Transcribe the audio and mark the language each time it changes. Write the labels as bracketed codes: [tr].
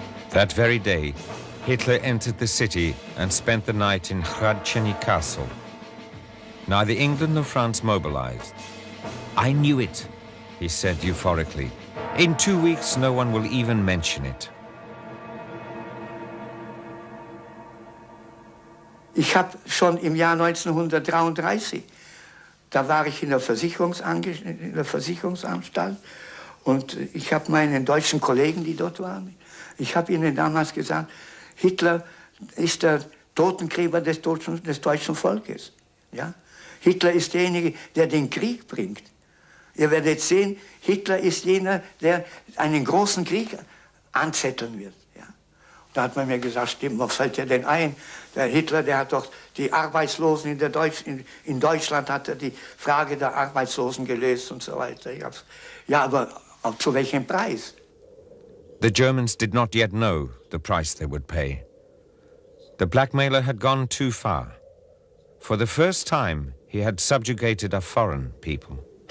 [en] That very day, Hitler entered the city and spent the night in Hradčany Castle. Neither England nor France mobilized. "I knew it," he said euphorically. "In 2 weeks, no one will even mention it." [de] Ich habe schon im Jahr 1933, da war ich in der Versicherungsanstalt und ich habe meinen deutschen Kollegen, die dort waren, ich habe ihnen damals gesagt, Hitler ist der Totengräber des deutschen Volkes. Ja? Hitler ist derjenige, der den Krieg bringt. Ihr werdet sehen, Hitler ist jener, der einen großen Krieg anzetteln wird. Ja? Da hat man mir gesagt, stimmt, was fällt dir denn ein? Der Hitler, der hat doch die Arbeitslosen in Deutschland hat er die Frage der Arbeitslosen gelöst und so weiter. Ja, aber zu welchem Preis? [en] The Germans did not yet know the price they would pay. The blackmailer had gone too far. For the first time, he had subjugated a foreign people.